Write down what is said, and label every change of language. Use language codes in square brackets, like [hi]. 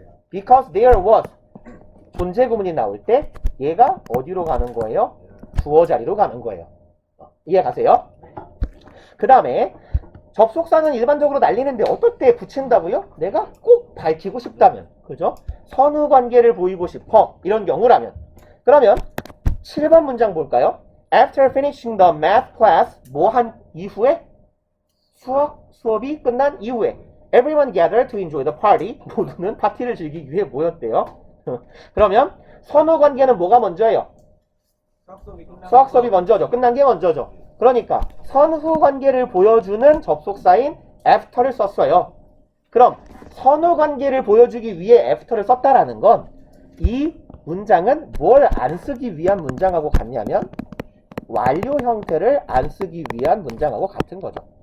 [en] because there was [ko] 존재 구문이 나올 때 얘가 어디로 가는 거예요? 주어 자리로 가는 거예요. 이해 가세요? 그 다음에 접속사는 일반적으로 날리는데 어떨 때 붙인다고요? 내가 꼭 밝히고 싶다면, 그죠? 선후 관계를 보이고 싶어. 이런 경우라면. 그러면 7번 문장 볼까요? [en] After finishing the math class, [ko] 뭐 한 이후에? 수업이 끝난 이후에 [en] everyone gathered to enjoy the party. [ko] 모두는 파티를 즐기기 위해 모였대요. 그러면 선후 관계는 뭐가 먼저예요? 수학 수업이 먼저죠. 끝난 게 먼저죠. 그러니까 선후 관계를 보여주는 접속사인 after를 썼어요. 그럼 선후 관계를 보여주기 위해 after를 썼다라는 건 이 문장은 뭘 안 쓰기 위한 문장하고 같냐면 완료 형태를 안 쓰기 위한 문장하고 같은 거죠.